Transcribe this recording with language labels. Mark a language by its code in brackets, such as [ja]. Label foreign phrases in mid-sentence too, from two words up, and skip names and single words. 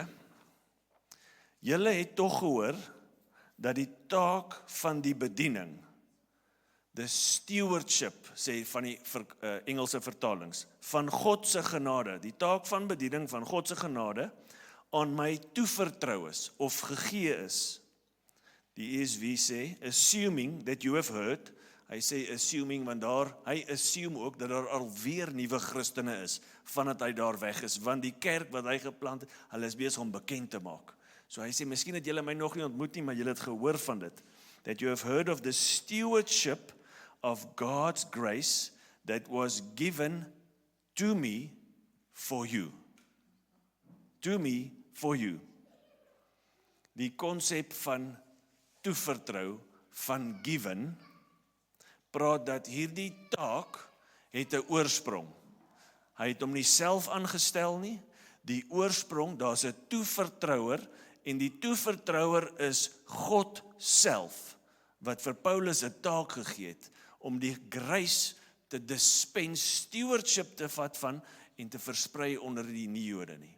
[af] Julle het tog gehoor dat die taak van die bediening, [en] the stewardship, [af] sê van die Engelse vertalings, van God se genade, die taak van bediening van God se genade, aan my toevertrou is, of gegee is. Die ESV sê, [en] assuming that you have heard, [af] hy sê assuming, want hy assume ook dat daar alweer nuwe Christene is, vandat hy daar weg is, want die kerk wat hy geplant het, hulle is besig om bekend te maak. So hy sê, miskien het julle my nog nie ontmoet nie, maar julle het gehoor van dit, [en] that you have heard of the stewardship of God's grace that was given to me for you. To me for you. [af] Die konsep van toevertrou, van given, praat dat hierdie taak het 'n oorsprong. Hy het hom nie self aangestel nie. Die oorsprong, daar's 'n toevertrouer en die toevertrouer is God self wat vir Paulus 'n taak gegee het om die grace te dispense, stewardship te vat van en te versprei onder die nie-Jode nie.